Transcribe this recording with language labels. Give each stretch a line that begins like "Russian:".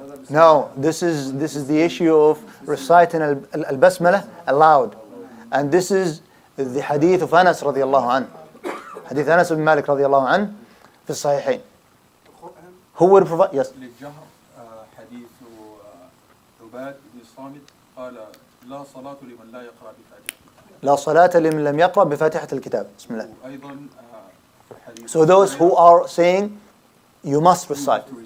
English: No, this is the issue of reciting al-Basmalah aloud, and this is the hadith of Anas radiallahu anhu. Hadith Anas ibn Malik radiallahu anhu
Arabic: في الصحيحين.
English: Who would provide? Yes.
Arabic: حديث عباد بن الصامت قال لا صلاة لمن لا يقرأ بفاتحة. لا صلاة لمن لم يقرأ بفاتحة الكتاب. بسم الله. أيضا
English: So those who are saying you must recite.